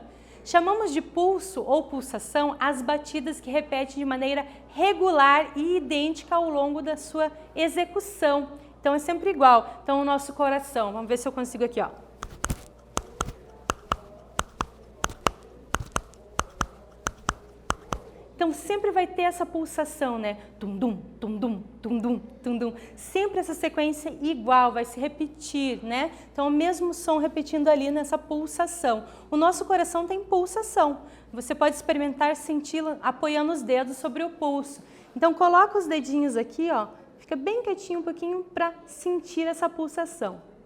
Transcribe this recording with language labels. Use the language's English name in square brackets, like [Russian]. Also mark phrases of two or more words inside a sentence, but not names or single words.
[Portuguese] Chamamos de pulso ou pulsação as batidas que repetem de maneira regular e idêntica ao longo da sua execução. Então é sempre igual. Então o nosso coração, vamos ver se eu consigo aqui, ó. Então sempre vai ter essa pulsação, né? Tum-dum, tum-dum, tum-dum, tum-dum. Sempre essa sequência igual, vai se repetir, né? Então o mesmo som repetindo ali nessa pulsação. O nosso coração tem pulsação. Você pode experimentar senti-la apoiando os dedos sobre o pulso. Então coloca os dedinhos aqui, ó. Fica bem quietinho um pouquinho para sentir essa pulsação.